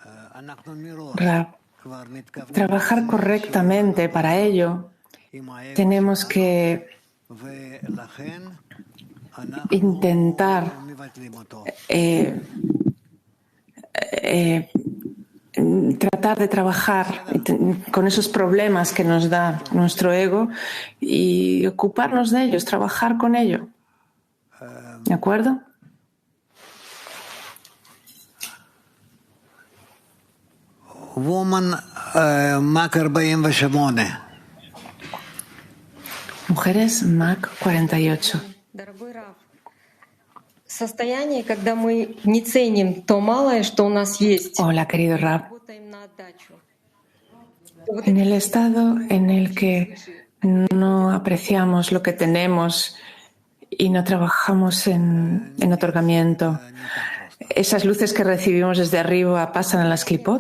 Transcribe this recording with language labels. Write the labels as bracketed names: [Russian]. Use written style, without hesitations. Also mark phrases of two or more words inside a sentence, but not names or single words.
[Spanish] Trabajar correctamente, para ello tenemos que intentar tratar de trabajar con esos problemas que nos da nuestro ego y ocuparnos de ellos, trabajar con ello. ¿De acuerdo? [English] Woman, Mac 48. [Spanish] Mujeres, Mac 48. [Russian] Состояние, когда мы не ценим то малое, что у нас есть. [Spanish] Hola, querido Rab. En el estado en el que no apreciamos lo que tenemos y no trabajamos en otorgamiento, ¿esas luces que recibimos desde arriba pasan a las Klipot?